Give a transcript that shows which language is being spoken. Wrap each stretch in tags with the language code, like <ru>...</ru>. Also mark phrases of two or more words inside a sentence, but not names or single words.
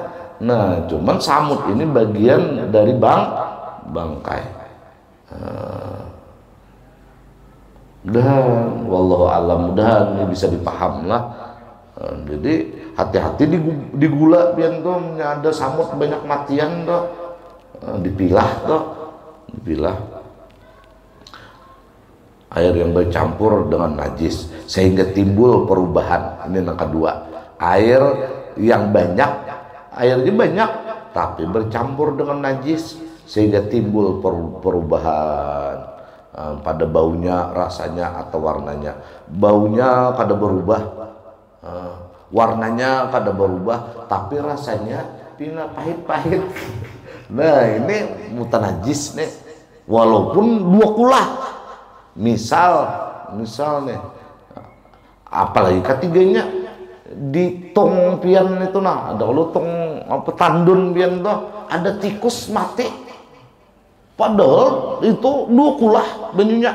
<bjn>Nah, cuman samut ini bagian dari bangkai. Dan</bjn> <ar>wallahu alam,</ar> <bjn>mudahan ini bisa dipaham lah. Jadi hati-hati di gula pian tuh ada samut banyak matian tuh. Dipilah tuh, dipilah. Air yang bercampur dengan najis sehingga timbul perubahan. Ini yang kedua. Air yang banyak, airnya banyak tapi bercampur dengan najis sehingga timbul perubahan pada baunya, rasanya atau warnanya. Baunya kada berubah, warnanya kada berubah, tapi rasanya pina pahit-pahit. Nah ini mutanajis nih, walaupun dua kulah. Misal nih, apalagi ketiganya di tong pian itu nah, ada lu tong apa tandun pian tuh ada tikus mati, padahal itu dua kulah banyunya.</bjn>